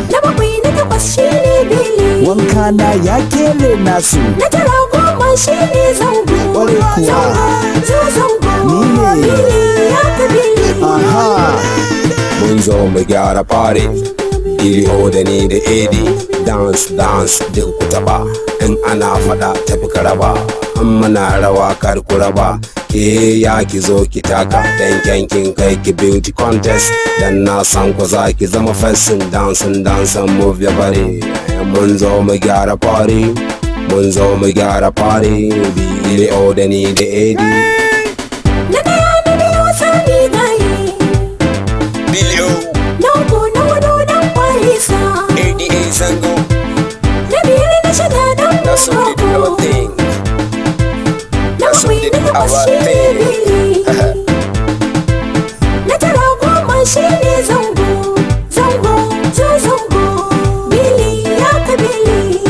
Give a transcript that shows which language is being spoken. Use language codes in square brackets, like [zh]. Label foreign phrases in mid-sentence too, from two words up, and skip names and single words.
[ha] Na bakwai, na takwas shi ne bili. Wanka na ya kere nasu. Na tara, goma shi ne zango. Kwarai kuwa. Zango, zo zango. Ni ne. Bili, ya ka bili. Aha. Mun zo mu gyara party. Billy O da ni da A D, [en] dance, dance, [ha] duk ku taɓa. In ana faɗa, tafi ka raba. In muna rawa, kar ku raba. Ke ya ki zo ki taka. Dan kyan kin kai ki [en] beauty contest. [ha] Dan na san ku za ki zama fesin. [en] Dancing, dancing, move your body. [ha] Mun zo mu gyara party. Mun zo mu gyara party. Billy O da ni da A D. Na ɗaya, na biyu, Sani Gaye. Bilio. Na uku, na hudu, Dan Kwalisa. A D A Zango. Na biyar, na shida, Dan [en] That's what we do our [ha] Koko. thing. Na [en] That's what we [ha] bakwai, do na takwas, our shi ne thing. Bili. Na tara, goma, shi ne Zango. Zango, zo Zango. Bili, ya ka Bili.